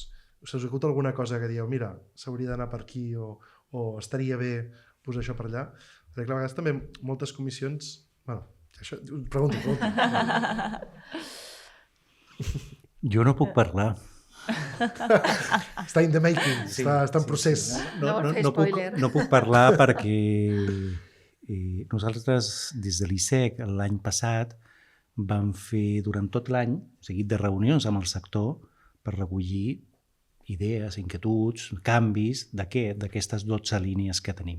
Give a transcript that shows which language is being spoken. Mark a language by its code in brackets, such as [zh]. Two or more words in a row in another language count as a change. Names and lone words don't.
[ca] Us ha acut alguna cosa que dieu, mira, s'hauria d'anar per aquí o estaria bé posar això per allà? Perquè a vegades també moltes comissions... Bueno, això, pregunto. Jo no puc parlar. Està [en] in the making, [ca] està en procés. No puc parlar perquè nosaltres, des de l'ISEC, l'any passat, vam fer durant tot l'any un seguit de reunions amb el sector per recollir idees, inquietuds, canvis d'aquestes 12 línies que tenim.